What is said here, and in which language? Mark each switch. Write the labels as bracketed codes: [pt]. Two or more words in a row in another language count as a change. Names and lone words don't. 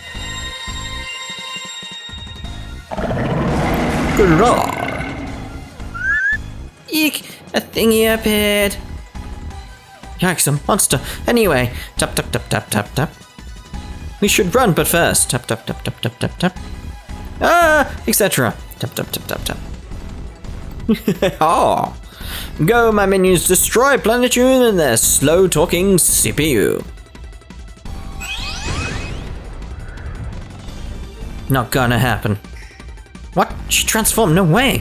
[en] Good lord. Eek, a thingy appeared. Yikes, a monster. Anyway, tap tap tap tap tap tap. We should run, but first, tap tap tap tap tap tap tap. Etc. Tap tap tap tap tap. Oh. Go, my minions, destroy Planeptune and their slow-talking CPU. Not gonna happen. What? She transformed? No way!